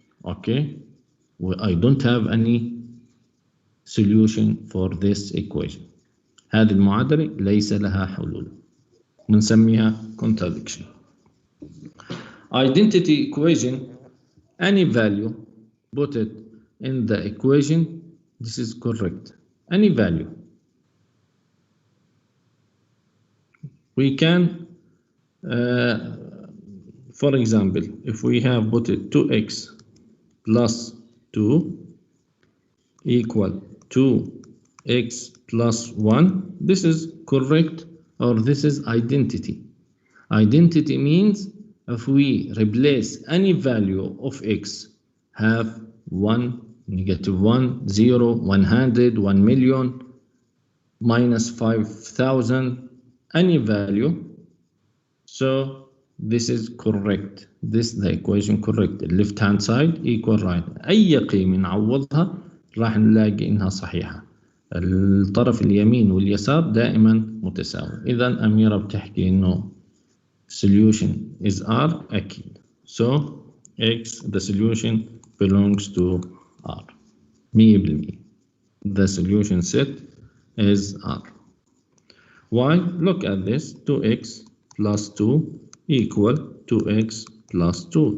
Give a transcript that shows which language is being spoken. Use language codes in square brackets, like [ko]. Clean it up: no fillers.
[en] Okay, I don't have any solution for this equation. [ar] هذه المعادلة ليس لها حلول، بنسميها contradiction. [en] Identity equation, any value put it in the equation, this is correct. Any value we can for example, if we have put it 2x plus 2 equal 2x plus 1, this is correct, or this is identity. Identity means if we replace any value of x, have 1, negative 1, 0, 100, 1 million, minus 5,000, any value, so this is correct. This the equation correct. The left hand side equal right. [ar] أي قيمة نعوضها راح نلاقي إنها صحيحة. الطرف اليمين واليسار دائما متساوي. إذا أميرة بتحكي إنه [en] solution is R [ar] أكيد. [en] So X the solution belongs to R. 100%. The solution set is R. Why? Look at this. 2x plus 2 equal 2x plus 2.